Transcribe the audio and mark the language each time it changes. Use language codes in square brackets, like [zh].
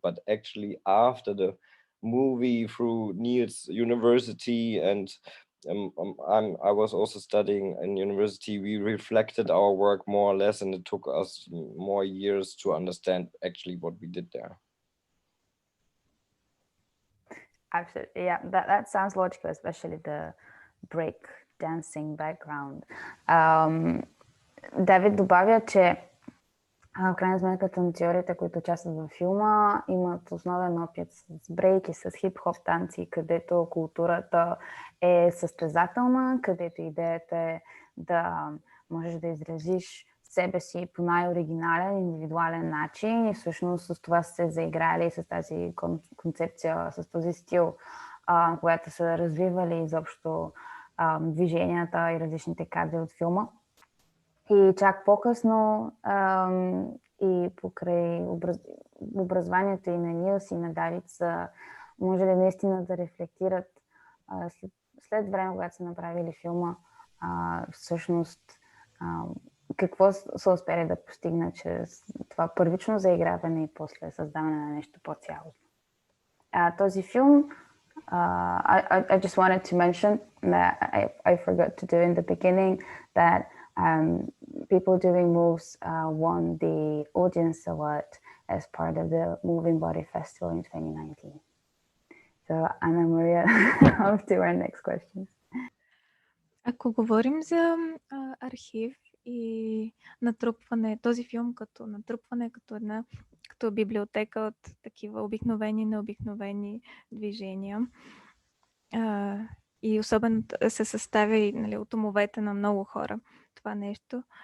[en] But actually after the movie, through Nils university, and I was also studying in university, we reflected our work more or less, and it took us more years to understand actually what we did there. Absolutely, yeah, that sounds logical, especially the break dancing background. [bg] Давид добавя, че в крайна сметка танцорите, които участват във филма, имат основен опит с брейк и с хип-хоп танци, където културата е състезателна, където идеята е да можеш да изразиш себе си по най-оригинален, индивидуален начин, и всъщност с това се заиграли с тази концепция, с този стил, която са развивали изобщо движенията и различните кадри от филма. И чак по-късно и покрай образованието и на Нилс и на Давид може ли наистина да рефлектират след време, когато са направили филма, всъщност какво са успели да постигнат чрез това първично заиграване и после създаване на нещо по-цялостно. Този филм, [en] I just wanted to mention that I forgot to do in the beginning that people doing moves won the audience award as part of the Moving Body Festival in 2019. So Anna Maria, off to our next question. [bg] Ако говорим за архив и натрупване, този филм като натрупване, като библиотека от такива обикновени, необикновени движения, и особено се съставя, нали, от умовете на много хора това нещо.